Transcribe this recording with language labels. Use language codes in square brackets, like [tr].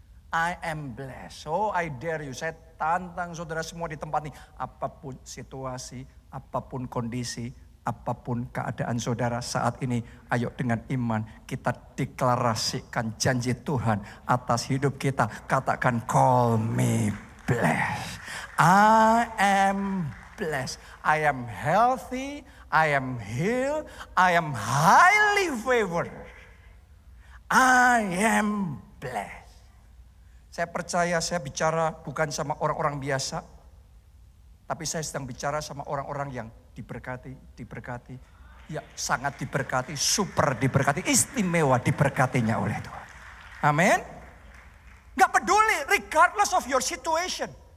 [en] I am blessed. So I dare you. [id] Saya tantang saudara semua di tempat ini. Apapun situasi, apapun kondisi, apapun keadaan saudara saat ini. Ayo dengan iman kita deklarasikan janji Tuhan atas hidup kita. Katakan [en] call me blessed. I am blessed. I am healthy. I am healed, I am highly favored. I am blessed. [id] Saya percaya saya bicara bukan sama orang-orang biasa, tapi saya sedang bicara sama orang-orang yang diberkati, ya sangat diberkati, super diberkati, istimewa diberkatinya oleh Tuhan. Amin. Gak peduli [en] regardless of your situation.